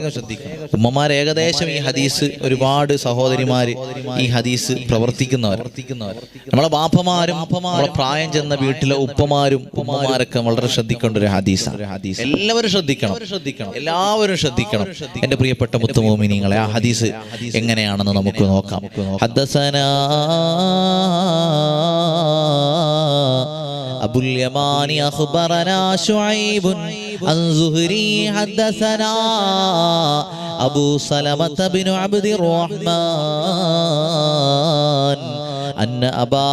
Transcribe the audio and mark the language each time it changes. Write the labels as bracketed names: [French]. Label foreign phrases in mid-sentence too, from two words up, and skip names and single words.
[Malayalam] ഉമ്മമാർ ഏകദേശം ഈ ഹദീസ്, ഒരുപാട് സഹോദരിമാര് ഈ ഹദീസ് പ്രവർത്തിക്കുന്നവർ. നമ്മളെ ബാപ്പമാരും നമ്മളെ പ്രായം ചെന്ന വീട്ടിലെ ഉപ്പമാരും ഉമ്മമാരൊക്കെ വളരെ ശ്രദ്ധിക്കേണ്ട ഒരു ഹദീസാണ്. എല്ലാവരും ശ്രദ്ധിക്കണം, എല്ലാവരും ശ്രദ്ധിക്കണം. എന്റെ പ്രിയപ്പെട്ട മുത്തുമോമിനീങ്ങളെ, ആ ഹദീസ് എങ്ങനെയാണെന്ന് നമുക്ക് നോക്കാം. [Arabic] ഹദ്ദസനാ أبو اليمان أخبرنا شعيب عن زهري حدثنا أبو سلمة بن عبد الرحمن أن أبا